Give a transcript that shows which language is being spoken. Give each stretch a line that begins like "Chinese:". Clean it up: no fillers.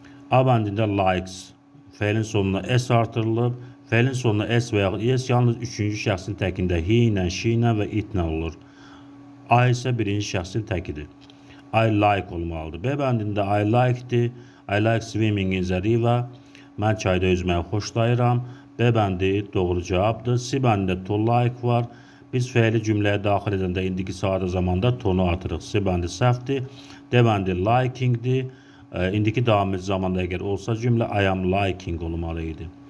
Azerbaijani: A bəndində likes fe'lin sonuna s artırılıb. Fe'lin sonuna s və yaxud s yalnız 3-cü şəxsin təkində he ilə, she ilə və it ilə olur. A isə birinci şəxsin təkidir.
English: I like
Azerbaijani: olmalıdır. B bəndində I like'dir.
English: I like swimming in the river.
Azerbaijani: Mən çayda üzməyi xoşlayıram. B bəndi doğru cavabdır. C bəndində to like var. Biz fe'li cümləyə daxil edəndə indiki sadə zamanda tonu atırıq. C bəndi səhvdir. D bəndi likingdir. İndiki davamlı zamanda əgər olsa cümlə
English: I am liking
Azerbaijani: olmalı idi.